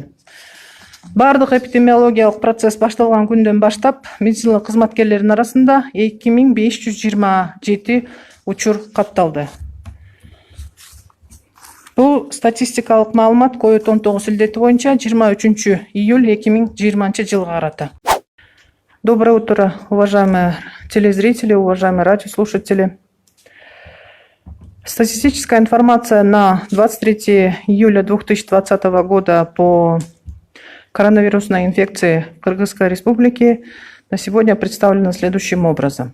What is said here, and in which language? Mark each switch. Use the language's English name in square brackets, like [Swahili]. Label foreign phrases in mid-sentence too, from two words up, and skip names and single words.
[Kyrgyz] Бардык эпидемиологиялык процесс башталган күндөн баштап медицина кызматкерлеринин арасында 2527 учур катталды. Бул статистикалык маалымат COVID-19 илдети боюнча 23 июль 2020 жылга карата. [Russian] Доброе утро, уважаемые телезрители, уважаемые радиослушатели. Статистическая информация на 23 июля 2020 года по коронавирусной инфекции в Кыргызской Республике на сегодня представлена следующим образом.